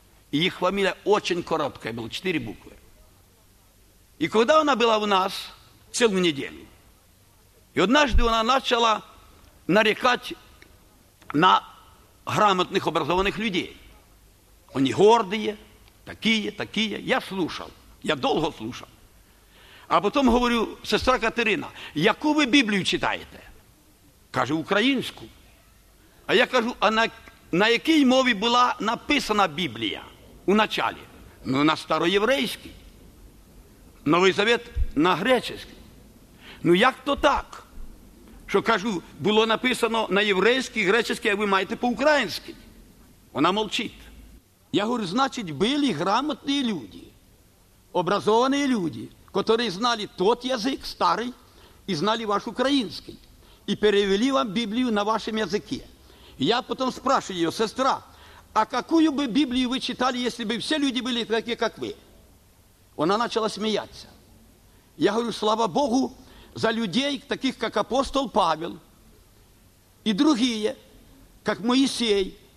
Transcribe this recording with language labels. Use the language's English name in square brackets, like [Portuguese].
[Russian] И их фамилия очень короткая была, 4 буквы. И когда она была у нас целую неделю, и однажды она начала нарекать на грамотных, образованных людей. Они гордые, такие. Я слушал, я долго слушал. А потом говорю, сестра Катерина, [Ukrainian] яку [Russian] вы Библию читаете? [Ukrainian] Каже, українську. А я кажу, а на якій мові була написана Біблія? У началі. Ну, на староєврейській. Новий Завет на грецькій. Ну, як то так? Що, кажу, було написано на єврейській, грецькій, а ви маєте по-українськи. Вона мовчить. Я говорю, значить, були грамотні люди, образовані люди, які знали той язик, старий, і знали ваш український. І перевели вам Біблію на вашому язикі. [Russian] Я потім спрашиваю її, сестра, а какую бы Библию вы читали, если бы все люди были такие, как вы? Она начала смеяться. Я говорю, слава Богу, за людей, таких как апостол Павел и другие, как Моисей,